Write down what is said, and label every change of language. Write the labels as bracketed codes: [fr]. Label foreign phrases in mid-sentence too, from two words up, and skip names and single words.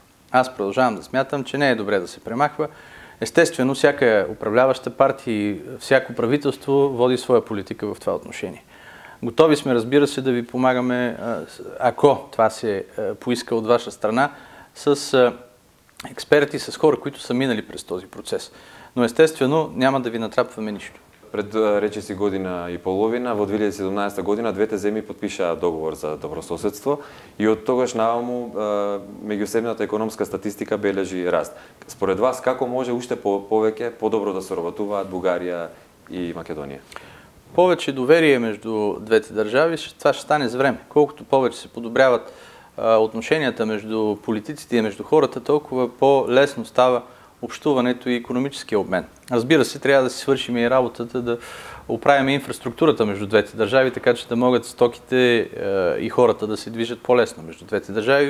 [bg] Аз продължавам да смятам, че не е добре да се премахва. Естествено, всяка управляваща партия и всяко правителство води своя политика в това отношение. Готови сме, разбира се, да ви помагаме, ако това се поиска от ваша страна, с експерти, с хора, които са минали през този процес. Но естествено, няма да ви натрапваме нищо. [mk] Пред речиси година и половина, во 2017 година, двете земји подпишаа договор за добрососедство и од тогаш наваму меѓусебната економска статистика бележи раст. Според вас, како може уште повеќе, подобро да соработуваат Бугарија и Македонија? [bg] Повече доверие между двете държави, това ще стане с време. Колкото повече се подобряват отношенията между политиците и между хората, толкова по-лесно става общуването и икономическия обмен. Разбира се, трябва да си свършим и работата да оправим инфраструктурата между двете държави, така че да могат стоките и хората да се движат по-лесно между двете държави.